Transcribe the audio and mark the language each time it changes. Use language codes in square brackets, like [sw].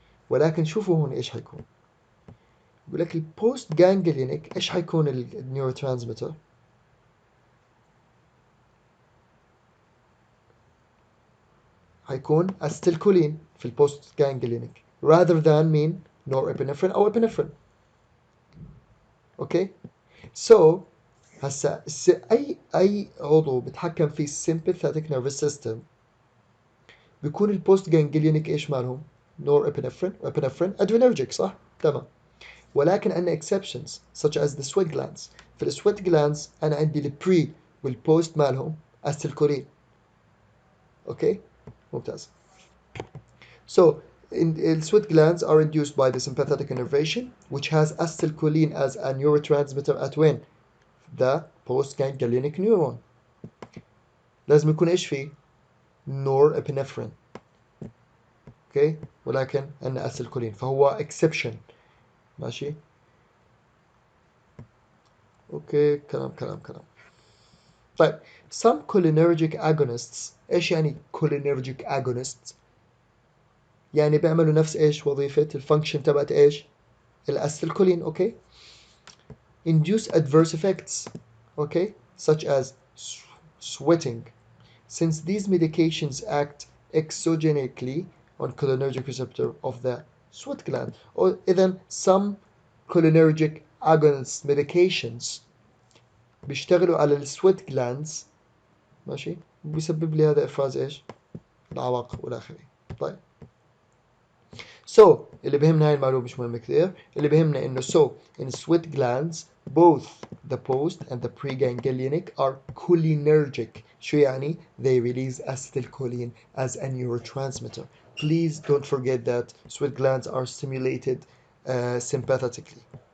[ar] ولكن شوفوا هون ايش حيكون. بيقول لك البوست جانجليونيك ايش حيكون النيورو ترانسميتر؟ حيكون استيلكولين في البوست جانجليونيك [en] rather than [ar] مين؟ norepinephrine او epinephrine. اوكي. سو هسا اي عضو بتحكم في السيمباثيك نيرفس سيستم بيكون البوست جانجليونيك ايش مالهم؟ نور ابنفرين وابنفرين ادرينرجيك، صح؟ تمام. ولكن عندنا [en] exceptions such as the sweat glands. [ar] في السويت glands أنا عندي البري والبوست مالهم acetylcholine. أوكي ممتاز. [en] So sweat glands are induced by the sympathetic innervation which has acetylcholine as a neurotransmitter at when? The postganglionic neuron. [ar] لازم يكون ايش فيه؟ norepinephrine. اوكي ولكن عندنا acetylcholine فهو exception. ماشي اوكي كلام. طيب some cholinergic agonists ايش يعني cholinergic agonists؟ يعني بيعملوا نفس ايش وظيفة الفانكشن تبعت ايش؟ الاسيتيلكولين. [en] Okay induce adverse effects okay such as sweating since these medications act exogenically on cholinergic receptor of the sweat gland. or [ar] إذن [en] some cholinergic agonist medications [ar] بيشتغلوا على السويت [en] glands. [ar] ماشي بيسبب لي هذا افراز ايش؟ العواقب والى اخره. طيب [en] So [ar] اللي بهمنا هاي المعلومة مش مهمة كثير. اللي بهمنا انه [en] so in sweat glands both the post and the preganglionic are cholinergic. [ar] شو يعني؟ [en] They release acetylcholine as a neurotransmitter. Please don't forget that sweat glands are stimulated sympathetically.